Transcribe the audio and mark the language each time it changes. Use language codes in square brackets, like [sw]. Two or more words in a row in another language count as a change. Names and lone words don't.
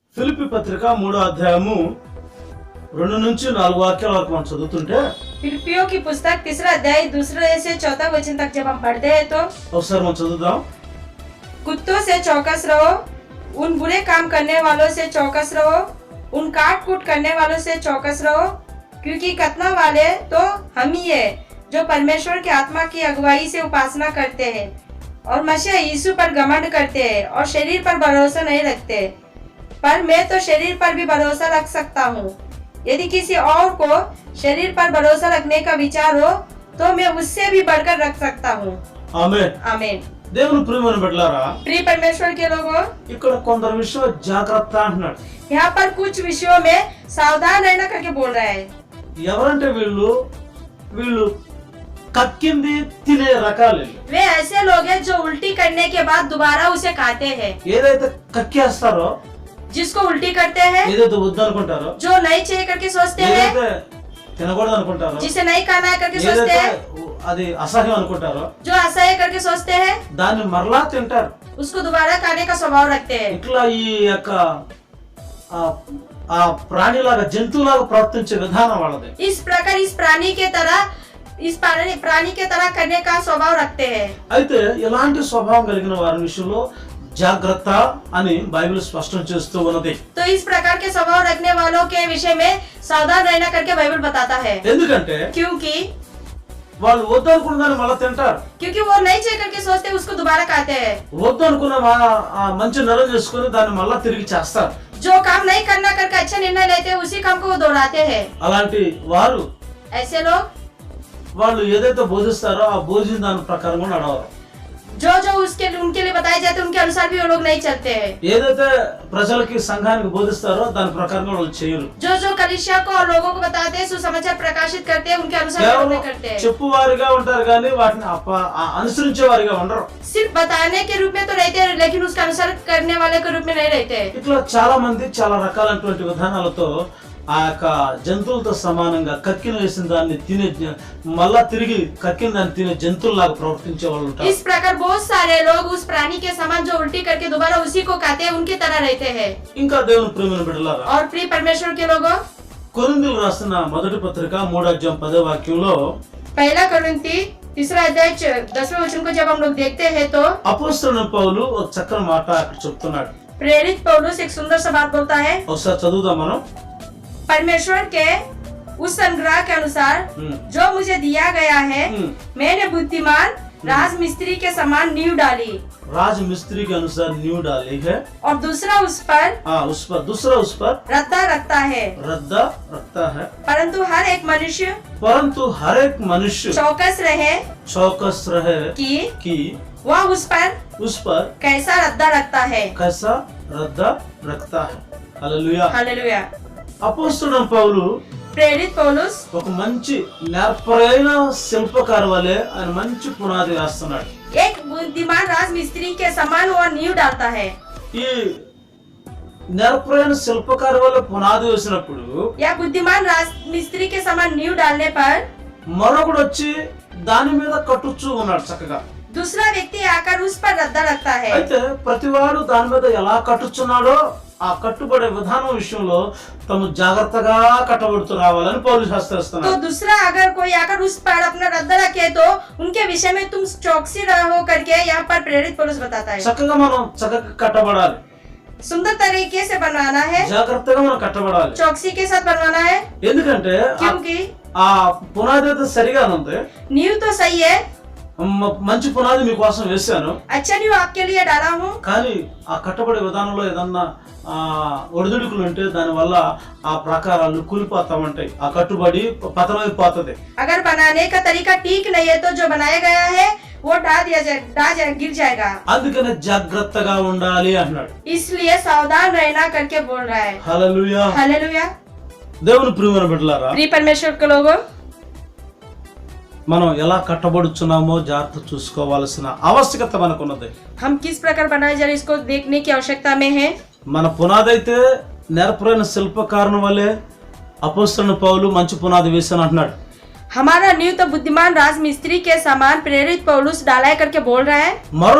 [te] ఫిలిప్పీ పత్రిక 3వ అధ్యాయము 2 నుంచి 4 వాక్యాల వరకు మనం చదువుతుంటే [hi] फिलिपियों की पुस्तक 3रा अध्याय 2 से 4 वचन तक जब हम पढ़ते हैं तो [te] ఒకసారి మనం చదువుదాం. [hi] कुत्तों से चौकस रहो, उन बुरे काम करने वालों से चौकस रहो, उन काट कूट करने वालों से चौकस रहो, क्योंकि कतना वाले तो हम ही है जो परमेश्वर की आत्मा की अगुवाई से उपासना करते हैं और मसीह यीशु पर घमंड करते हैं और शरीर पर भरोसा नहीं रखते। पर मैं तो शरीर पर भी भरोसा रख सकता हूँ। यदि किसी और को शरीर पर भरोसा रखने का विचार हो तो मैं उससे भी बढ़कर रख सकता हूँ। [te] ఆమేన్. [hi] आमीन। [te] దేవుని ప్రియమైన బిడ్డలారా, [hi] प्रिय परमेश्वर के लोगों, [te] ఇక్కడ కొందరు విషయం జాగ్రత్త అంటున్నాడు. [hi] यहाँ पर कुछ विषयों में सावधान रहना करके बोल रहा है। [te] ఎవరంటే వీళ్ళు కక్కింది తినే రకాలు. [hi] वे ऐसे लोग हैं जो उल्टी करने के बाद दोबारा उसे खाते हैं। [te] ఏదైతే కక్కేస్తారో, [hi] जिसको उल्टी करते हैं, [te] ఏదైతే వద్దనుకుంటారో, [hi] जो नहीं चाहिए करके सोचते हैं, [te] ఏదైతే తినకూడదు అనుకుంటారో, [hi] जिसे नहीं खाना है करके सोचते [te] ఏదైతే [hi] हैं, [te] అది అసహ్యం అనుకుంటారో [hi] जो असह्य करके सोचते हैं, [te] దాన్ని మరలా తింటారు. [hi] उसको दोबारा खाने का स्वभाव रखते हैं। [te] ఇట్లా ఈ యొక్క ఆ ప్రాణిలాగా జంతువులాగా ప్రవర్తించే విధానం వాళ్ళది. [hi] इस प्रकार इस प्राणी के तरह करने का स्वभाव रखते हैं। [te] అయితే ఇలాంటి స్వభావం కలిగిన వారి విషయంలో జాగ్రత్త అని బైబిల్ స్పష్టం చేస్తూ ఉన్నది. [hi] तो इस प्रकार के स्वभाव रखने वालों के विषय में सावधान रहना करके बाइबल बताता है। [te] ఎందుకంటే [hi] क्योंकि [te] వాళ్ళు వద్దనుకున్న దాన్ని మళ్ళీ తింటారు. [hi] वो नहीं चाहिए करके सोचते उसको दोबारा खाते हैं। [te] వద్దనుకున్న మంచి నిర్ణయం చేసుకుని దాన్ని మళ్ళా తిరిగి చేస్తారు. [hi] जो काम नहीं करना करके अच्छा निर्णय लेते हैं उसी काम को वो दोहराते हैं। [te] అలాంటి వారు [hi] ऐसे लोग [te] వాళ్ళు ఏదైతే బోధిస్తారో ఆ బోధించిన దాని ప్రకారంగా నడవరు. [hi] जो उनके लिए बताए जाते हैं उनके अनुसार भी वो लोग नहीं चलते हैं। [te] ఏదైతే ప్రజలకి సంఘానికి బోధిస్తారో దాని ప్రకారంగా వాళ్ళు చేయరు. [hi] जो कलीसिया को और लोगों को बताते हैं, सुसमाचार प्रकाशित करते हैं, उनके अनुसार वो नहीं करते हैं। [te] చెప్పువారిగా ఉంటారు కానీ వాటిని అనుసరించే వారిగా ఉండరు. [hi] सिर्फ बताने के रूप में तो रहते हैं लेकिन उसका अनुसार करने वाले के रूप में नहीं रहते हैं। [te] ఇట్లా చాలా మంది చాలా రకాలైనటువంటి విధానాలతో ఆ యొక్క జంతువులతో సమానంగా కక్కిన వేసిన దాన్ని తినే మళ్ళా తిరిగి కక్కిన దాన్ని తినే జంతువులాగా ప్రవర్తించే వాళ్ళు ఉంటారు. [hi] इस प्रकार बहुत सारे लोग उस प्राणी के समान जो उल्टी करके दोबारा उसी को खाते हैं उनकी तरह रहते हैं। [te] ఇంకా దేవుని ప్రియమైన బిడ్డలారా, [hi] और प्रिय परमेश्वर के लोगों, [te] కొరింథీయులకు రాసిన మొదటి పత్రిక 3వ అధ్యాయం 10వ వాక్యంలో [hi] पहला కొరింథీ 3रा अध्याय 10वें वचन को जब हम लोग देखते हैं तो [te] అపోస్తలుడైన పౌలు ఒక చక్కని మాట అక్కడ చెప్తున్నాడు. [hi] प्रेरित पौलुस एक सुंदर सा बात बोलता है। [te] ఒకసారి చదువుదాం మనం. [hi] परमेश्वर के उस संग्रह के अनुसार जो मुझे दिया गया है, मैंने बुद्धिमान राजमिस्त्री के समान नींव डाली। राजमिस्त्री के अनुसार नींव डाली है और दूसरा उस पर दूसरा उस पर रद्दा रखता है। परंतु हर एक मनुष्य चौकस रहे कि वह उस पर कैसा रद्दा रखता है। हालेलुया। [te] అపోస్తలుడైన పౌలు [hi] प्रेरित पौलुस [te] ఒక మంచి నేర్పరైన శిల్పకారు వలె ఆయన మంచి పునాది వేస్తున్నాడు. [hi] एक बुद्धिमान राजमिस्त्री के समान वो नींव डालता है। [te] ఈ నేర్పరైన శిల్పకారు వలె పునాది వేసినప్పుడు [hi] या बुद्धिमान राजमिस्त्री के समान नींव डालने पर [te] మరొకడు వచ్చి దాని మీద కట్టుచూ ఉన్నాడు చక్కగా. [hi] दूसरा व्यक्ति आकर उस पर रद्दा रखता है। [te] అయితే ప్రతివాడు దాని మీద ఎలా కట్టుచున్నాడో ఆ కట్టుబడే విధానం విషయంలో తమ జాగ్రత్తగా కట్టబడుతూ రావాలని పౌలు శాస్త్రస్తున్నాడు. [hi] तो दूसरा अगर कोई आकर उस पर अपना रद्दा रखे तो उनके विषय में तुम चौकसी रहो करके यहाँ पर प्रेरित पौलुस बताता है। [te] చక్కగా మనం చక్కగా కట్టబడాలి, [hi] सुंदर तरीके से बनवाना है, [te] జాగ్రత్తగా మనం కట్టబడాలి. [hi] चौकसी के साथ बनवाना है। [te] ఎందుకంటే [hi] क्योंकि [te] ఆ పునాది అయితే సరిగా ఉంది. [hi] नींव तो सही है, [te] మంచి పునాది మీకోసం వేశాను, [hi] अच्छा नींव आपके लिए डाला हूँ, [te] కానీ ఆ కట్టబడే విధానంలో ఏదన్నా ఒడిదుడుకులు ఉంటే దాని వల్ల ఆ ప్రకారాలు కూలిపోతామంటాయి. ఆ కట్టుబడి పతనమైపోతుంది. [hi] अगर बनाने का तरीका ठीक नहीं है तो जो बनाया गया है वो गिर जाएगा। [te] అందుకనే జాగ్రత్తగా ఉండాలి అన్నాడు. [hi] इसलिए सावधान रहना करके बोल रहा है। [te] హల్లెలూయా. [hi] हालेलुया। [te] దేవుని ప్రియమైన బిడ్డలారా, [hi] प्रिय परमेश्वर के लोगों, [te] మనం ఎలా కట్టబడుచున్నామో జాగ్రత్త చూసుకోవాల్సిన ఆవశ్యకత మనకున్నది. [hi] हम किस प्रकार बनाए जा रहे इसको देखने की आवश्यकता में है। [te] మన పునాది అయితే నేర్పరైన శిల్పకారుని వలె అపోస్తలుడైన పౌలు మంచి పునాది వేశాను అంటున్నాడు. [hi] हमारा नींव तो बुद्धिमान राजमिस्त्री के समान प्रेरित पौलुस डाला करके बोल रहा है।